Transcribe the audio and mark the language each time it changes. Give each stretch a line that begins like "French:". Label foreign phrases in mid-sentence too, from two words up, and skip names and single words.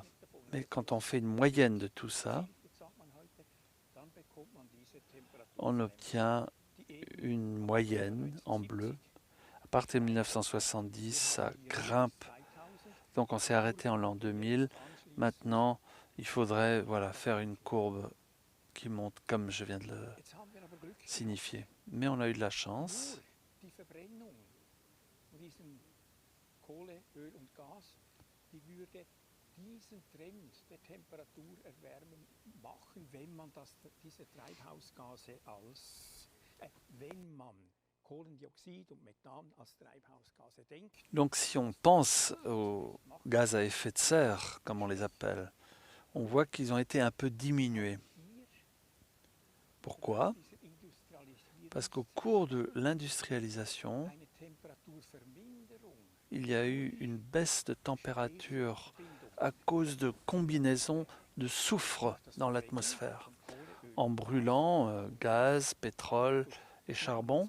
French: Mais quand on fait une moyenne de tout ça, on obtient une moyenne en bleu. À partir de 1970, ça grimpe. Donc on s'est arrêté en l'an 2000. Maintenant, il faudrait faire une courbe qui monte comme je viens de le signifier. Mais on a eu de la chance.
German: Diesen Trend der Temperaturerwärmung machen, wenn man diese Treibhausgase wenn man Kohlendioxid und Methan als Treibhausgase denkt.
French: Donc si on pense aux gaz à effet de serre, comme on les appelle, on voit qu'ils ont été un peu diminués. Pourquoi? Parce qu'au cours de l'industrialisation, il y a eu une baisse de température à cause de combinaisons de soufre dans l'atmosphère, en brûlant gaz, pétrole et charbon.